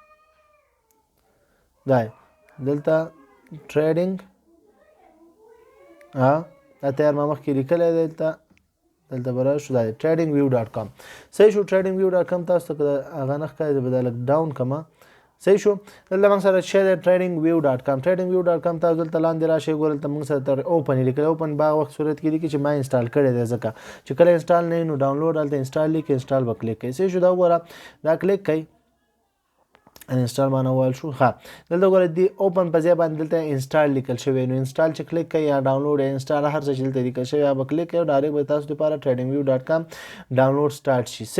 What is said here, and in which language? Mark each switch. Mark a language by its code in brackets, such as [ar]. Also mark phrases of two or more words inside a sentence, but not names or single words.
[ps] دا دلته trading دا تیار ما مخکې لیکلی دی، دلته به راشو، دا دی tradingview.com. صحیح شو. tradingview.com تاسو ته هغه نه ښکاري، زه به دا لږ ډاون کړم. صحیح شو. دلته موږ سره څه دی tradingview.com. tradingview.com تاسو دلته لاندې راشئ، ګورئ دلته موږ سره تر اوپن یې لیکلی. اوپن به هغه وخت صورت کې لیکي چې ما انسټال کړی دی، ځکه چې کله انسټال نه وي نو ډاونلوډ هلته انسټال لیکي، انسټال به کلیک کوئ. صحیح شو. دا وګوره، دا کلیک کوئ، انسټال معنا ویل شو. ښه، دلته ګوره دی اوپن په ځای باندې دلته انسټال لیکل شوی، نو انسټال چې کلیک کوئ یا ډاونلوډ یا انسټال هر څه چې دلته لیکل شوی یا به کلیک کوئ، ډایرکټ به تاسو لپاره tradingview.com [en] download start [ps] شي.